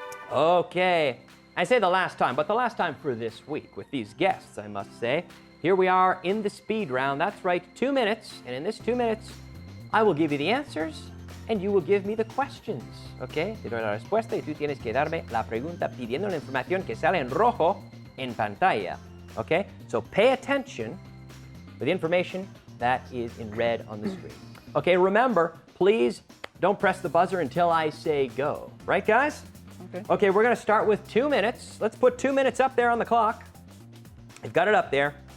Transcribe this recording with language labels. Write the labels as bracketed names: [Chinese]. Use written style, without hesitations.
[English] Okay, I say the last time, but the last time for this week with these guests, I must say. Here we are in the speed round. That's right, 2 minutes. And in this 2 minutes, I will give you the answers and you will give me the questions. Okay? [Spanish] Te doy la respuesta y tú tienes que darme la pregunta pidiendo la información que sale en rojo en pantalla. [English] Okay? So pay attention to the information that is in red on the screen. Okay, remember, please don't press the buzzer until I say go. Right, guys? Okay. Okay, we're going to start with 2 minutes. Let's put 2 minutes up there on the clock. I've got it up there.